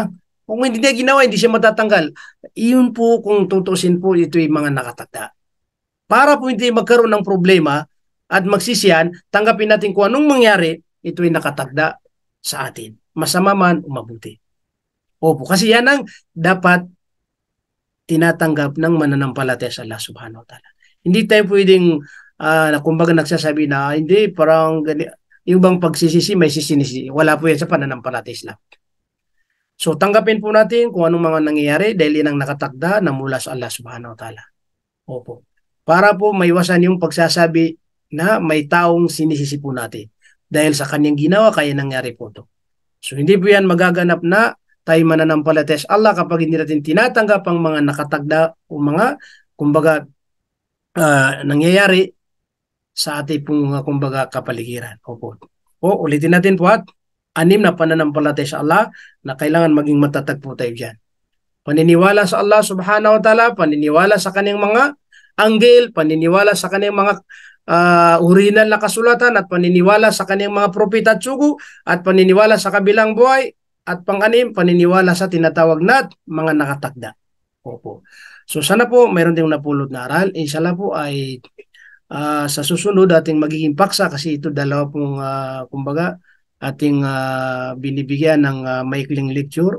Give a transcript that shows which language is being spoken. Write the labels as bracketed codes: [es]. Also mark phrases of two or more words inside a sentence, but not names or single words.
[tl] Kung hindi niya ginawa, hindi siya matatanggal. Iyon po, kung tutusin po, ito yung mga nakatakda. Para po hindi magkaroon ng problema at magsisiyan, tanggapin natin kung anong mangyari, ito ay nakatagda sa atin. Masama man o mabuti. Opo, kasi yan ang dapat tinatanggap ng mananampalataya sa Allah [ar] سبحانه وتعالى. [tl] Hindi tayo pwedeng, kumbaga nagsasabi na, hindi, parang yung bang pagsisisi, may sisinisi. Wala po yan sa pananampalataya Islam. So, tanggapin po natin kung anong mga nangyayari dahil yan ang nakatagda na mula sa Allah [ar] سبحانه وتعالى. [tl] Opo. Para po maiwasan yung pagsasabi na may taong sinisisi po natin. Dahil sa kanyang ginawa, kaya nangyari po ito. So hindi po yan magaganap na tayo mananampalataya sa Allah kapag hindi natin tinatanggap ang mga nakatagda o mga, kumbaga, nangyayari sa ating pong, kumbaga, kapaligiran. Opo. O, ulitin natin po at 6 na pananampalataya sa Allah na kailangan maging matatag po tayo dyan. Paniniwala sa Allah [ar] سبحانه وتعالى, [tl] paniniwala sa kanyang mga anghel, paniniwala sa kanyang mga original na kasulatan at paniniwala sa kanyang mga propeta at sugo at paniniwala sa kabilang buhay at pang-anim, paniniwala sa tinatawag na mga nakatakda. Opo. So sana po mayroon tayong napulot na aral. Inshallah po ay sa susunod ating magiging paksa kasi ito dalawa pong kumbaga ating binibigyan ng maikling lecture.